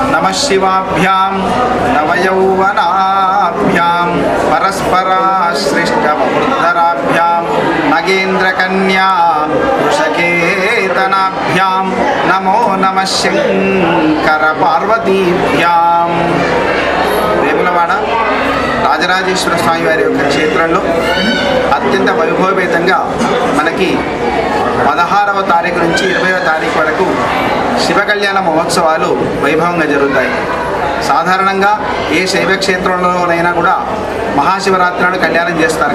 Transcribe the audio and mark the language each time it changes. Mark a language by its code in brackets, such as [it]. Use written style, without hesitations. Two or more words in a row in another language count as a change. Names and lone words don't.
[sa] शिवाभ्यां नवयौवनाभ्यां परस्पराश्लिष्टवृद्धराभ्यां नगेन्द्रकन्या वृषकेतनाभ्यां नमो नमः शंकर पार्वतीभ्यां। [te] వేములవాడ రాజరాజేశ్వర స్వామి వారి యొక్క క్షేత్రంలో అత్యంత వైభవపేతంగా మనకి 16వ తారీఖు నుంచి 20వ తారీఖు వరకు శివ కళ్యాణ మహోత్సవాలు వైభవంగా జరుగుతాయి. సాధారణంగా ఏ శైవ క్షేత్రంలోనైనా కూడా మహాశివరాత్రి నాడు కళ్యాణం చేస్తారు.